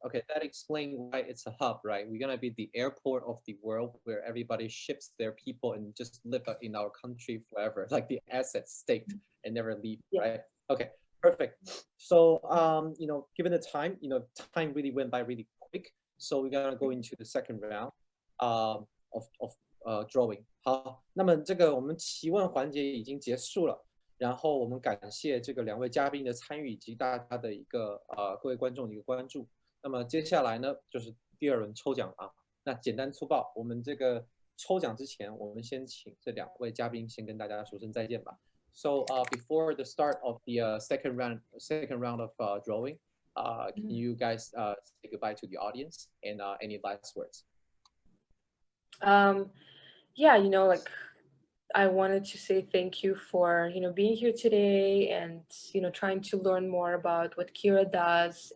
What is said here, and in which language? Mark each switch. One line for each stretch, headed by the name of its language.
English: Okay, that explains why it's a hub, right? We're gonna be the airport of the world where everybody ships their people and just live in our country forever, like the assets staked and never leave, yeah. Right? Okay, perfect. So, given the time, time really went by really quick. So we're gonna go into the second round of drawing.
Chinese: 好，那么这个我们提问环节已经结束了。然后我们感谢这个2位嘉宾的参与以及大家的一个各位观众的一个关注。那么接下来呢就是第2轮抽奖啊。那简单粗暴，我们这个抽奖之前，我们先请这2位嘉宾先跟大家说声再见吧。
English: So before the start of the second round of drawing, can you guys say goodbye to the audience and any last words? Yeah, I wanted to say thank you for, being here today and, trying to learn more about what Kira does.